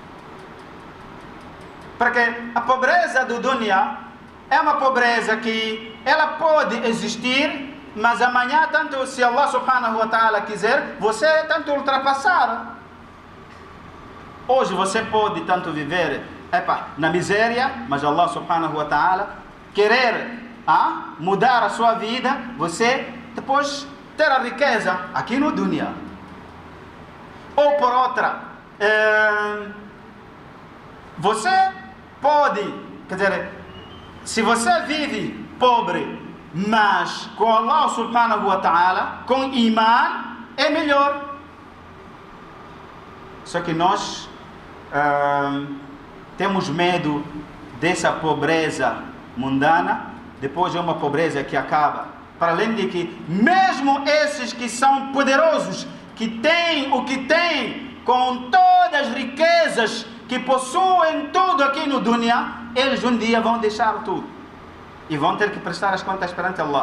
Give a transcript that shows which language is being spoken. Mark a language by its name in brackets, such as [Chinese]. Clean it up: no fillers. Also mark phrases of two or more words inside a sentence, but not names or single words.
[Portuguese] Porque a pobreza do dunya é uma pobreza que ela pode existir, mas amanhã, tanto se [Arabic] الله سبحانه وتعالى [Portuguese] quiser, você tanto ultrapassar. Hoje você pode tanto viver na miséria, mas [Arabic] الله سبحانه وتعالى [Portuguese] querer mudar a sua vida, você depois ter a riqueza aqui no dunya. Ou por outra, você pode, quer dizer, se você vive pobre, mas com [Arabic] الله سبحانه وتعالى, [Portuguese] com iman, é melhor. Só que nós temos medo dessa pobreza mundana, depois é uma pobreza que acaba. Para além de que, mesmo esses que são poderosos, que têm o que têm, com todas as riquezas, que possuem tudo aqui no dunya, eles um dia vão deixar tudo e vão ter que prestar as contas perante Allah.